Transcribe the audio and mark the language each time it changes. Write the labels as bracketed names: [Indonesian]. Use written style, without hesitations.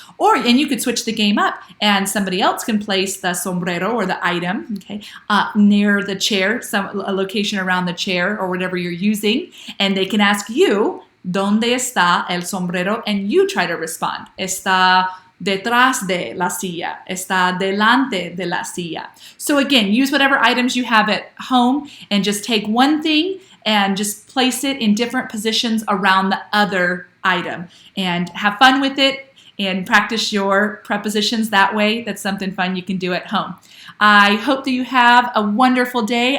[English] And you could switch the game up and somebody else can place the sombrero or the item, okay, near the chair, a location around the chair or whatever you're using, and they can ask you, [Spanish] ¿dónde está el sombrero? [English] And you try to respond. [Spanish] Está detrás de la silla. Está delante de la silla. [English] So again, use whatever items you have at home and just take one thing and just place it in different positions around the other item. And have fun with it and practice your prepositions that way. That's something fun you can do at home. I hope that you have a wonderful day.